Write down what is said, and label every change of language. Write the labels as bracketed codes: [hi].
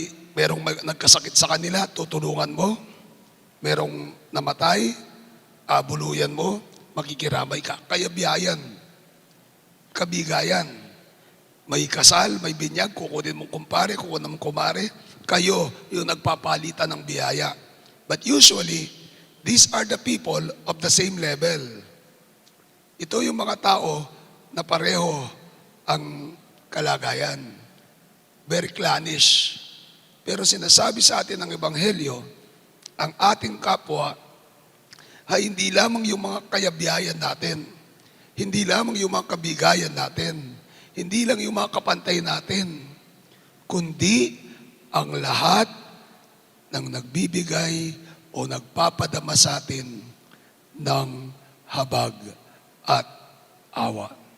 [tl] Merong nagkasakit sa kanila, tutulungan mo. Merong namatay, abuluyan mo, makikiramay ka. Kayabiyayan, kabigayan. May kasal, may binyag, kukunin mong kumpare, kukunin mong kumare. Kayo yung nagpapalitan ng biyaya. [en] But usually, these are the people of the same level. [tl] Ito yung mga tao na pareho ang kalagayan. [en] Very clannish. [tl] Pero sinasabi sa atin ng Ebanghelyo, ang ating kapwa ay hindi lamang yung mga kayabiyayan natin, hindi lamang yung mga kabigayan natin, hindi lang yung mga kapantay natin, kundi ang lahat ng nagbibigay o nagpapadama sa atin ng habag at awa.